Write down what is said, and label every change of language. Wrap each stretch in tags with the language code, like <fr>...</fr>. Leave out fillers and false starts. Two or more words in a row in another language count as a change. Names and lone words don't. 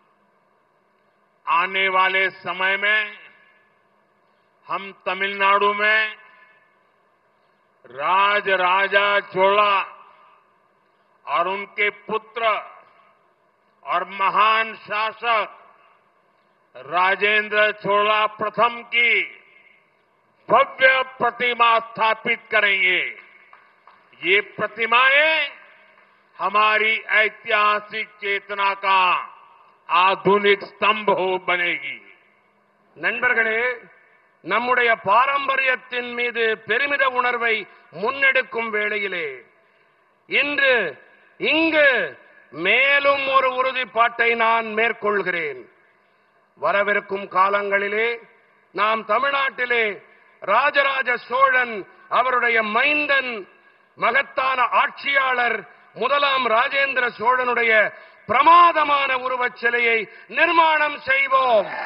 <hi>आने वाले समय में हम तमिलनाडु में राजराजा चोला और उनके पुत्र और महान शासक राजेंद्र चोला प्रथम की भव्य प्रतिमा स्थापित करेंगे। ये प्रतिमाएं हमारी ऐतिहासिक चेतना का आधुनिक स्तंभ बनेगी।</hi> <ta>நண்பர்களே, நம்முடைய பாரம்பரியத்தின் மீது பெருமித உணர்வை முன்னெடுக்கும் வேளையிலே இன்று இங்கு மேலும் ஒரு உறுதிப்பாட்டை நான் மேற்கொள்கிறேன். வரவிருக்கும் காலங்களிலே நாம் தமிழ்நாட்டிலே ராஜராஜ சோழன் அவருடைய மைந்தன் மகத்தான ஆட்சியாளர் முதலாம் ராஜேந்திர சோழனுடைய பிரமாதமான உருவச் சிலையை நிர்மாணம் செய்வோம்.</ta>